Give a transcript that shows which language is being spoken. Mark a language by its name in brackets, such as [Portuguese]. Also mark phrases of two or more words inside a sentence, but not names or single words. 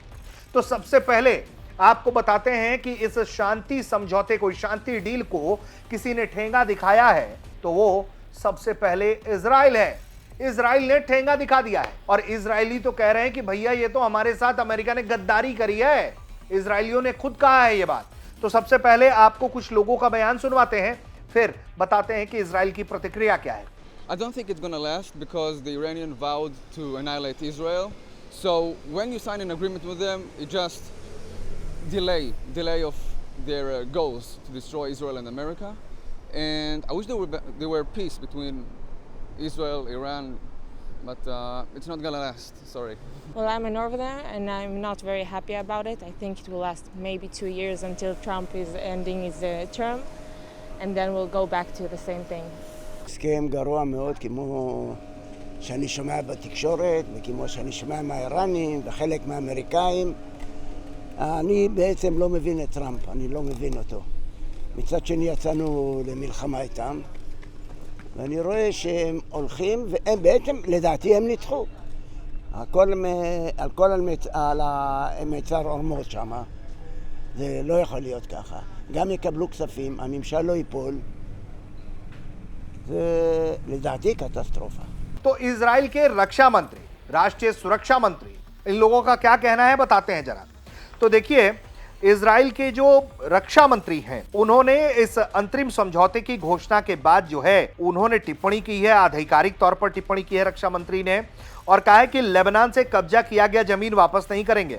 [Hindi] तो सबसे पहले आपको बताते हैं कि इस शांति समझौते को, शांति डील को किसी ने ठेंगा दिखाया है तो वो सबसे पहले इजराइल है। इजराइल ने ठेंगा दिखा दिया है और इजरायली तो कह रहे हैं कि भैया ये तो हमारे साथ अमेरिका ने गद्दारी करी है। इजरायलियों ने खुद कहा है ये बात। तो सबसे पहले आपको कुछ लोगों का बयान सुनवाते हैं, फिर बताते हैं कि इजराइल की प्रतिक्रिया क्या है। [English] I don't think it's going to last because the Iranian vowed to annihilate Israel. So when you sign an agreement with them, it just delay of their goals to destroy Israel and America. And I wish there were peace between Israel, Iran, but it's not going to last. Sorry. Well, I'm a Northerner and I'm not very happy about it. I think it will last maybe 2 years until Trump is ending his term, and then we'll go back to the same thing. [Hebrew] הסכם גרוע מאוד, כמו שאני שומע בתקשורת וכמו שאני שומע מהאיראנים וחלק מהאמריקאים. אני בעצם לא מבין את טראמפ, אני לא מבין אותו. מצד שני יצאנו למלחמה איתם, ואני רואה שהם הולכים, והם בעצם, לדעתי, הם ניצחו. על המצר אורמות שם. זה לא יכול להיות ככה. גם יקבלו כספים, הממשל לא ייפול. זה לדעתי קטסטרופה. [Hindi] तो इजराइल के रक्षा मंत्री, राष्ट्रीय सुरक्षा मंत्री, इन लोगों का क्या कहना है बताते हैं जरा। तो देखिए, इजराइल के जो रक्षा मंत्री हैं, उन्होंने इस अंतरिम समझौते की घोषणा के बाद जो है उन्होंने टिप्पणी की है, आधिकारिक तौर पर टिप्पणी की है रक्षा मंत्री ने, और कहा है कि लेबनान से कब्जा किया गया जमीन वापस नहीं करेंगे।